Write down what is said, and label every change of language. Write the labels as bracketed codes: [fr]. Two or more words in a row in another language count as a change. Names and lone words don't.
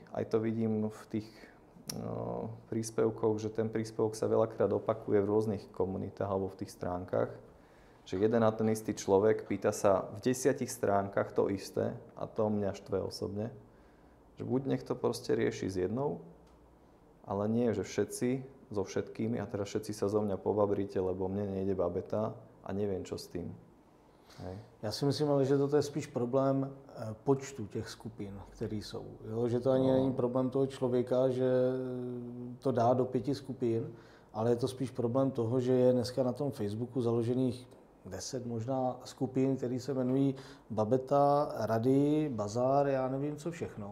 [sk] Aj to vidím v tých príspevkoch, že ten príspevok sa veľakrát opakuje v rôznych komunitách alebo v tých stránkach, že jeden a ten istý človek pýta sa v 10 stránkach to isté a to mňa štve osobne, že buď nech to proste rieši s jednou, ale nie, že všetci so všetkými a teraz všetci sa zo mňa pobabríte, lebo mne nejde babeta a neviem, čo s tým. Hej. [cs] Já si myslím, ale že toto je spíš problém počtu těch skupin, které jsou. Jo? Že to ani není problém toho člověka, že to dá do 5 skupin, ale je to spíš problém toho, že je dneska na tom Facebooku založených 10 možná skupin, které se jmenují Babeta, Rady, Bazár, já nevím co všechno.